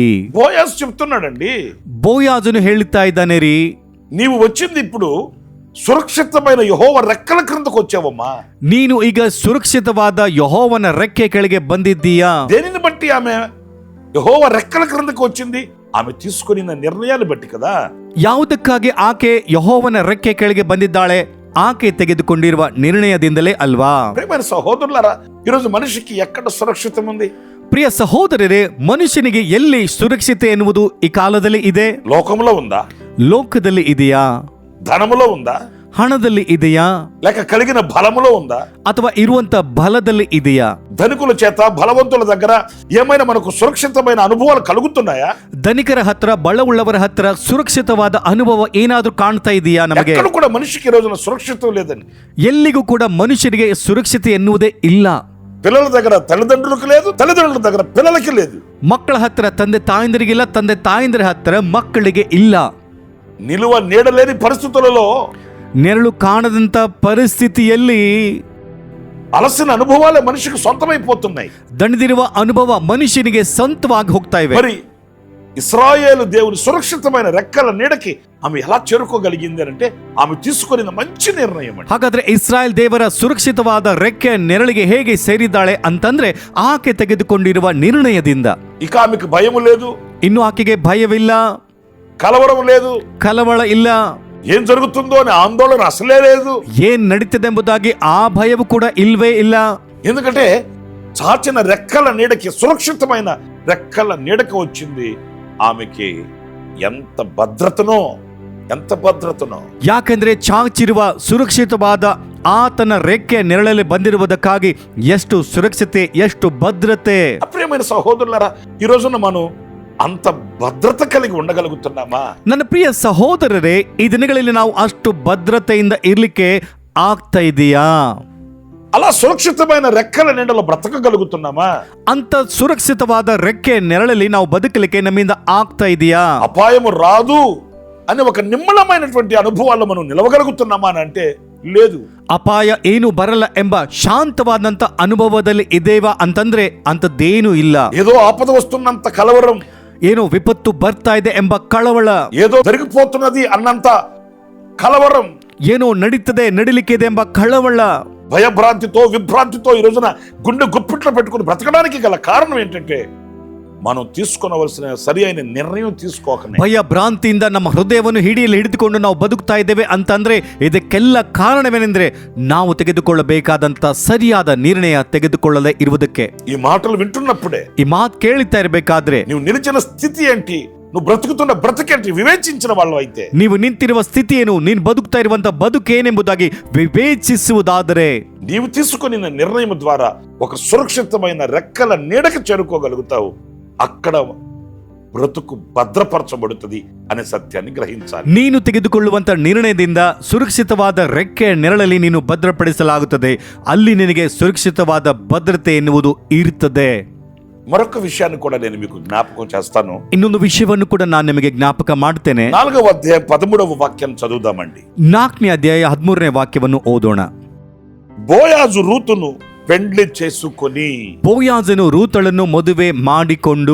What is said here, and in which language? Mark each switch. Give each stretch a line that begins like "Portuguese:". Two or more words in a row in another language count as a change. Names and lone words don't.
Telugu: బోయాజు చెప్తున్నాడండి,
Kannada: ಬೋಯಾಜನು ಹೇಳುತ್ತಾ ಇದ್ದಾನೆ ರೀ,
Telugu: నీవు వచ్చింది ఇప్పుడు సురక్షితమైన యెహోవా రెక్కల క్రిందకు వచ్చావమ్మా.
Kannada: ನೀನು ಈಗ ಸುರಕ್ಷಿತವಾದ ಯೆಹೋವನ ರೆಕ್ಕೆ ಕೆಳಗೆ ಬಂದಿದ್ದೀಯಾ?
Telugu: దేనిని బట్టి ఆమె యెహోవా రెక్కల క్రిందకు వచ్చింది? ఆమె తీసుకున్న నిర్ణయాలు బట్టి కదా.
Kannada: ಯಾವುದಕ್ಕಾಗಿ ಆಕೆ ಯೆಹೋವನ ರೆಕ್ಕೆ ಕೆಳಗೆ ಬಂದಿದ್ದಾಳೆ? ಆಕೆ ತೆಗೆದುಕೊಂಡಿರುವ ನಿರ್ಣಯದಿಂದಲೇ ಅಲ್ವಾ?
Telugu: ప్రియమైన సహోదరులారా, ఈరోజు మనిషికి ఎక్కడ సురక్షితం ఉంది?
Kannada: ಪ್ರಿಯ ಸಹೋದರರೇ, ಮನುಷ್ಯನಿಗೆ ಎಲ್ಲಿ ಸುರಕ್ಷತೆ ಎನ್ನುವುದು ಈ ಕಾಲದಲ್ಲಿ ಇದೆ?
Telugu: లోకంలో ఉందా?
Kannada: ಲೋಕದಲ್ಲಿ ಇದೆಯಾ?
Telugu: ధనములో ఉందా?
Kannada: ಹಣದಲ್ಲಿ ಇದೆಯಾ?
Telugu: లేక కలిగిన బలములో ఉందా?
Kannada: ಅಥವಾ ಇರುವಂತ ಬಲದಲ್ಲಿ ಇದೆಯಾ?
Telugu: ధనికుల చేత బలవంతుల దగ్గర ఏమైనా మనకు సురక్షితమైన అనుభవాలు కలుగుతున్నాయా?
Kannada: ಧನಿಕರ ಹತ್ರ, ಬಲವುಳ್ಳವರ ಹತ್ರ ಸುರಕ್ಷಿತವಾದ ಅನುಭವ ಏನಾದ್ರೂ ಕಾಣ್ತಾ ಇದೆಯಾ ನಮಗೆ?
Telugu: ఎక్కడ కూడా మనిషికి ఈ రోజున సురక్షితం లేదండి.
Kannada: ಎಲ್ಲಿಗೂ ಕೂಡ ಮನುಷ್ಯನಿಗೆ ಸುರಕ್ಷತೆ ಎನ್ನುವುದೇ ಇಲ್ಲ.
Telugu: పిల్లల దగ్గర తల్లిదండ్రులకు లేదు, తల్లిదండ్రుల దగ్గర పిల్లలకి లేదు.
Kannada: ಮಕ್ಕಳ ಹತ್ರ ತಂದೆ ತಾಯಂದಿರಿಗಿಲ್ಲ, ತಂದೆ ತಾಯಂದಿರ ಹತ್ರ ಮಕ್ಕಳಿಗೆ ಇಲ್ಲ.
Telugu: నిలువ నీడలేని పరిస్థితులలో
Kannada: ನೆರಳು ಕಾಣದಂತ ಪರಿಸ್ಥಿತಿಯಲ್ಲಿ
Telugu: అలసిన అనుభవాలే మనిషికి సొంతమైపోతున్నాయి.
Kannada: ದಣಿದಿರುವ ಅನುಭವ ಮನುಷ್ಯನಿಗೆ ಸ್ವಂತವಾಗಿ ಹೋಗ್ತಾ ಇವೆ.
Telugu: మరి ఇశ్రాయేలు దేవుని సురక్షితమైన రెక్కల నీడకి ఆమె ఎలా చేరుకోగలిగింది అంటే ఆమె తీసుకున్న మంచి నిర్ణయం అండి.
Kannada: ಹಾಗಾದ್ರೆ ಇಸ್ರಾಯೇಲ್ ದೇವರ ಸುರಕ್ಷಿತವಾದ ರೆಕ್ಕೆ ನೆರಳಿಗೆ ಹೇಗೆ ಸೇರಿದ್ದಾಳೆ ಅಂತಂದ್ರೆ ಆಕೆ ತೆಗೆದುಕೊಂಡಿರುವ ನಿರ್ಣಯದಿಂದ.
Telugu: ఇక ఆమెకు భయము లేదు,
Kannada: ಇನ್ನು ಆಕೆಗೆ ಭಯವಿಲ್ಲ,
Telugu: కలవరం లేదు,
Kannada: ಕಳವಳ ಇಲ್ಲ,
Telugu: ఏం జరుగుతుందో అని ఆందోళన అసలే లేదు.
Kannada: ಏನ್ ನಡೀತದೆ ಎಂಬುದಾಗಿ ಆ ಭಯವು ಕೂಡ ಇಲ್ವೇ ಇಲ್ಲ.
Telugu: ఎందుకంటే చాచిన రెక్కల నీడకి, సురక్షితమైన రెక్కల నీడకి వచ్చింది. ఆమెకి ఎంత భద్రతనో, ఎంత భద్రతనో.
Kannada: ಯಾಕೆಂದ್ರೆ ಚಾಚಿರುವ ಸುರಕ್ಷಿತವಾದ ಆತನ ರೆಕ್ಕೆ ನೆರಳಲ್ಲಿ ಬಂದಿರುವುದಕ್ಕಾಗಿ ಎಷ್ಟು ಸುರಕ್ಷತೆ, ಎಷ್ಟು ಭದ್ರತೆ.
Telugu: అప్రియమైన సహోదరులారా, ఈ రోజున మనం అంత భద్రత కలిగి ఉండగలుగుతున్నామా?
Kannada: ನನ್ನ ಪ್ರಿಯ ಸಹೋದರರೇ, ಈ ದಿನಗಳಲ್ಲಿ ನಾವು ಅಷ್ಟು ಭದ್ರತೆಯಿಂದ ಇರ್ಲಿಕ್ಕೆ ಆಗ್ತಾ ಇದೆಯಾ?
Telugu: అలా సురక్షితమైన రెక్కల నీడలో బ్రతకగలుగుతున్నామా?
Kannada: ಅಂತ ಸುರಕ್ಷಿತವಾದ ರೆಕ್ಕೆ ನೆರಳಲ್ಲಿ ನಾವು ಬದುಕಲಿಕ್ಕೆ ನಮ್ಮಿಂದ ಆಗ್ತಾ ಇದೆಯಾ?
Telugu: అపాయము రాదు అని ఒక నిమ్మలమైనటువంటి అనుభవాల్లో మనం నిలవగలుగుతున్నామా అని అంటే లేదు.
Kannada: ಅಪಾಯ ಏನು ಬರಲ್ಲ ಎಂಬ ಶಾಂತವಾದಂತ ಅನುಭವದಲ್ಲಿ ಇದೇವಾ ಅಂತಂದ್ರೆ ಅಂತದ್ದೇನು ಇಲ್ಲ.
Telugu: ఏదో ఆపద వస్తున్నంత కలవరం,
Kannada: ಏನೋ ವಿಪತ್ತು ಬರ್ತಾ ಇದೆ ಎಂಬ ಕಳವಳ,
Telugu: ఏదో జరిగిపోతున్నది అన్నంత కలవరం,
Kannada: ಏನೋ ನಡೀತದೆ, ನಡಿಲಿಕ್ಕಿದೆ ಎಂಬ ಕಳವಳ,
Telugu: భయభ్రాంతితో, విభ్రాంతితో ఈ రోజున గుండె గుప్పిట్లో పెట్టుకుని బ్రతకడానికి గల కారణం ఏంటంటే మనం తీసుకొనవలసిన సరి అయిన నిర్ణయం తీసుకోకనే.
Kannada: ಭಯ ಭ್ರಾಂತಿಯಿಂದ ನಮ್ಮ ಹೃದಯವನ್ನು ಹಿಡಿದುಕೊಂಡು ನಾವು ಬದುಕ್ತಾ ಇದ್ದೇವೆ ಅಂತಂದ್ರೆ ಇದಕ್ಕೆಲ್ಲ ಕಾರಣವೇನೆಂದ್ರೆ ನಾವು ತೆಗೆದುಕೊಳ್ಳಬೇಕಾದಂತ ಸರಿಯಾದ ನಿರ್ಣಯ ತೆಗೆದುಕೊಳ್ಳದೆ ಇರುವುದಕ್ಕೆ.
Telugu: ఈ మాటలు వింటున్నప్పుడే,
Kannada: ಈ ಮಾತು ಕೇಳ್ತಾ ಇರಬೇಕಾದ್ರೆ,
Telugu: నువ్వు నిలిచిన స్థితి ఏంటి, నువ్వు బ్రతుకుతున్న బ్రతికేంటి వివేచించిన వాళ్ళు అయితే,
Kannada: ನೀವು ನಿಂತಿರುವ ಸ್ಥಿತಿ ಏನು, ನೀನು ಬದುಕ್ತಾ ಇರುವಂತ ಬದುಕೇನೆಂಬುದಾಗಿ ವಿವೇಚಿಸುವುದಾದರೆ,
Telugu: నీవు తీసుకుని నిర్ణయం ద్వారా ఒక సురక్షితమైన రెక్కల నీడకి చేరుకోగలుగుతావు. అక్కడ బ్రతుకు భద్రపరచబడుతుంది అనే సత్యాన్ని గ్రహించాలి.
Kannada: ನೀನು ತೆಗೆದುಕೊಳ್ಳುವಂತ ನಿರ್ಣಯದಿಂದ ಸುರಕ್ಷಿತವಾದ ರೆಕ್ಕೆ ನೆರಳಲ್ಲಿ ನೀನು ಭದ್ರಪಡಿಸಲಾಗುತ್ತದೆ. ಅಲ್ಲಿ ನಿನಗೆ ಸುರಕ್ಷಿತವಾದ ಭದ್ರತೆ ಎನ್ನುವುದು ಇರುತ್ತದೆ.
Telugu: మరొక విషయాన్ని కూడా నేను మీకు జ్ఞాపకం చేస్తాను.
Kannada: ಇನ್ನೊಂದು ವಿಷಯವನ್ನು ಕೂಡ ನಾನು ನಿಮಗೆ ಜ್ಞಾಪಕ ಮಾಡ್ತೇನೆ.
Telugu: 4వ అధ్యాయం 13వ వాక్యం చదువుదామండి.
Kannada: 4ನೇ ಅಧ್ಯಾಯ 13ನೇ ವಾಕ್ಯವನ್ನು ಓದೋಣ.
Telugu: బోయాజు రూతును పెండ్లి చేసుకొని,
Kannada: ಬೋಯಾಜನು ರೂತಳನ್ನು ಮದುವೆ ಮಾಡಿಕೊಂಡು.